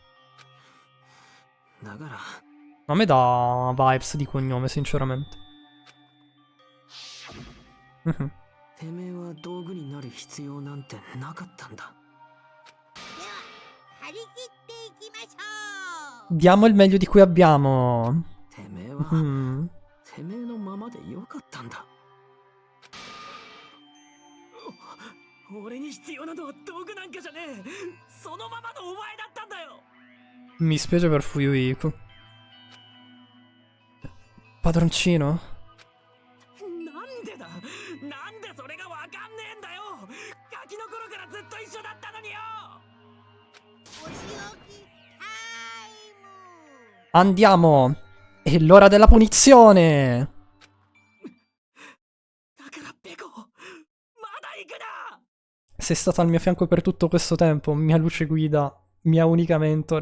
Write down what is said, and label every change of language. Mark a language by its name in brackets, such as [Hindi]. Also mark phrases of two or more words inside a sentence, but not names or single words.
[Italian] A me dà vibes di cognome, sinceramente. Diamo il meglio di cui abbiamo. [Japanese] 俺に必要なのは道具なんかじゃねえ。そのままのお前だったんだよ。 [Italian] Mi spiace per Fuyuhiko. Padroncino? [Japanese] なんでだ。なんでそれがわかんねえんだよ。ガキの頃からずっと一緒だったのによ。 [Italian] Andiamo! È l'ora della punizione! Sei stata al mio fianco per tutto questo tempo, mia luce guida, mia unica mentore.